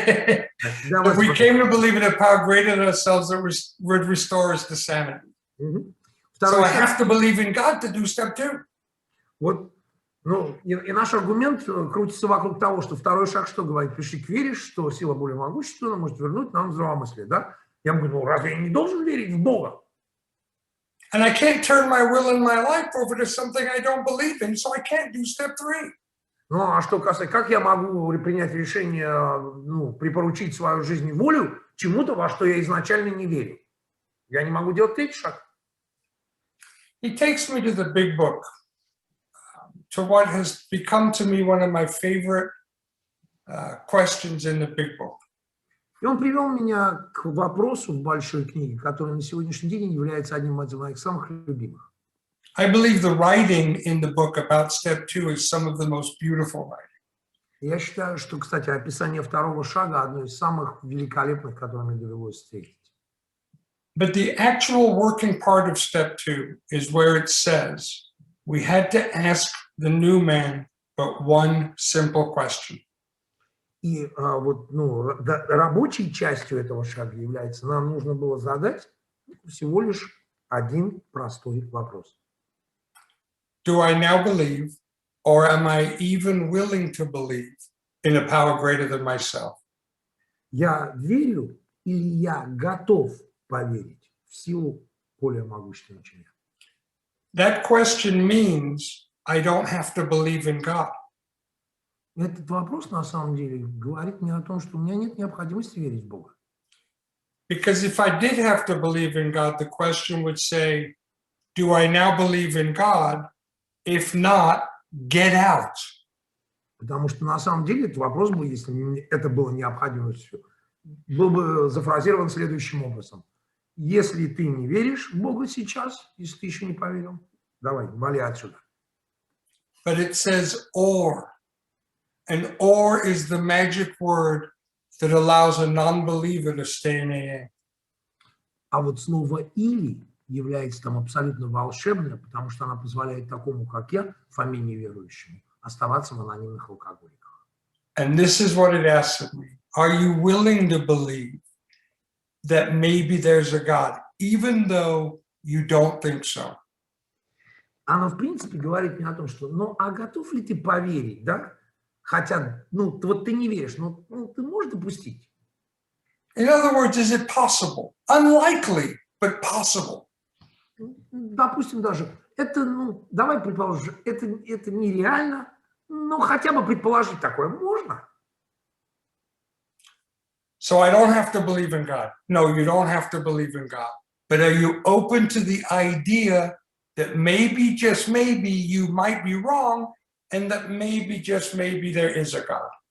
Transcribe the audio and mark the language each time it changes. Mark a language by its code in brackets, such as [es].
[en] That we came to believe in a power greater than ourselves that would restore us to sanity. So I have to believe in God to do step 2. [ru] Вот, ну, и наш аргумент крутится вокруг того, что второй шаг что говорит? Пишик, веришь, что сила более могущественна может вернуть нам здравомыслие, да? Я ему говорю, ну разве я не должен верить в Бога? [en] And I can't turn my will and my life over to something I don't believe in, so I can't do step 3. [ru] Ну, а что касается, как я могу принять решение, ну, припоручить свою жизнь и волю чему-то, во что я изначально не верю? Я не могу делать третий шаг. [en] He takes me to the big book, to what has become to me one of my favorite questions in the big book. [ru] И он привел меня к вопросу в большой книге, который на сегодняшний день является одним из моих самых любимых. [en] I believe the writing in the book about step 2 is some of the most beautiful writing. [ru] Я считаю, что, кстати, описание второго шага одно из самых великолепных, которые мне довелось встретить. [en] But the actual working part of step 2 is where it says we had to ask the new man but one simple question. [ru] И вот, ну, рабочей частью этого шага является, нам нужно было задать всего лишь один простой вопрос. [en] Do I now believe, or am I even willing to believe in a power greater than myself? [ru] Я верю или я готов поверить в силу более могущественного, чем я? [en] That question means I don't have to believe in God. [ru] Этот вопрос, на самом деле, говорит мне о том, что у меня нет необходимости верить в Бога. [en] Because if I did have to believe in God, the question would say, do I now believe in God? If not, get out. [ru] Потому что, на самом деле, этот вопрос бы, если это было необходимостью, был бы зафразирован следующим образом. Если ты не веришь в Бога сейчас, если ты еще не поверил, давай, вали отсюда. [en] But it says or. And or is the magic word that allows a non-believer to stay in AA. [ru] А вот слово «или» является там абсолютно волшебное, потому что она позволяет такому, как я, Фоме неверующему, оставаться в анонимных алкоголиках. [en] And this is what it asks of me. Are you willing to believe that maybe there's a God, even though you don't think so? [ru] Она, в принципе, говорит мне о том, что, ну, а готов ли ты поверить, да? Хотя, ну, вот ты не веришь, но ты можешь допустить? [en] In other words, is it possible? Unlikely, but possible. [ru] Допустим, даже Это, ну, давай предположим, это нереально, но хотя бы предположить такое можно. [en] So I don't have to believe in God. No, you don't have to believe in God. But are you open to the idea that maybe, just maybe, you might be wrong, and that maybe, just maybe, there is a God?